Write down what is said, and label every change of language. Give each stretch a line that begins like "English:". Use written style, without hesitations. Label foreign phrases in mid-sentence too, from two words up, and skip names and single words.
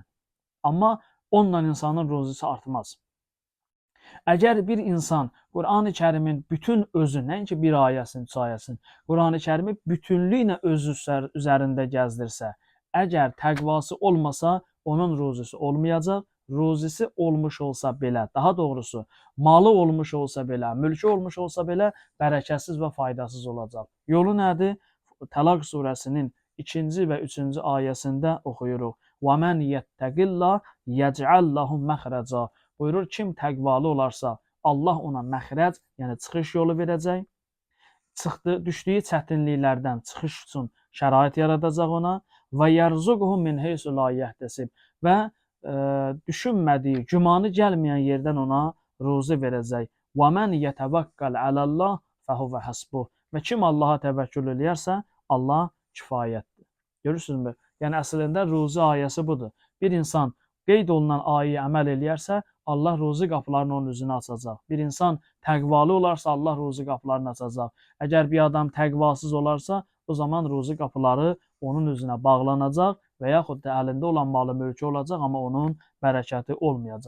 Azerbaijani: Amma onunla insanın ruzisi artmaz. Əgər bir insan Qurani Kərimin bütün özü, nəinki bir ayəsini, 3 ayəsini, Qurani Kərimi bütünlüklə özü üzərində gəzdirsə, əgər təqvası olmasa, onun ruzisi olmayacaq. Ruzisi olmuş olsa belə, daha doğrusu, malı olmuş olsa belə, mülkü olmuş olsa belə, bərəkətsiz və faydasız olacaq. Yolu nədir? Təlaq surəsinin 2-ci və 3-cü ayəsində oxuyuruq.
Arabic: وَمَنْ يَتَّقِ اللَّهَ يَجْعَلْ لَهُ مَخْرَجًا.
Azerbaijani: Buyurur, kim təqvalı olarsa, Allah ona məxrəc, yəni çıxış yolu verəcək. Düşdüyü çətinliklərdən çıxış üçün şərait yaradacaq ona.
Arabic: ويرزقه من حيث لا يحتسب.
Azerbaijani: Və düşünmədiyi, gümanı gəlməyən yerdən ona ruzi verəcək.
Arabic: وَمَنْ يَتَوَكَّلْ عَلَى اللَّهِ فَهُوَ حَسْبُهُ.
Azerbaijani: Və kim Allaha təvəkkül eləyərsə, Allah kifayətdir. Görürsünüzmü? Yəni əslində ruzi ayəsi budur. Bir insan qeyd olunan ayəyə əməl eləyərsə, Allah ruzi qapılarını onun üzünə açacaq. Bir insan təqvalı olarsa, Allah ruzi qapılarını açacaq. Əgər bir adam təqvasız olarsa, o zaman ruzi qapıları onun üzünə bağlanacaq və yaxud da əlində olan malı mülkü olacaq, amma onun bərəkəti olmayacaq.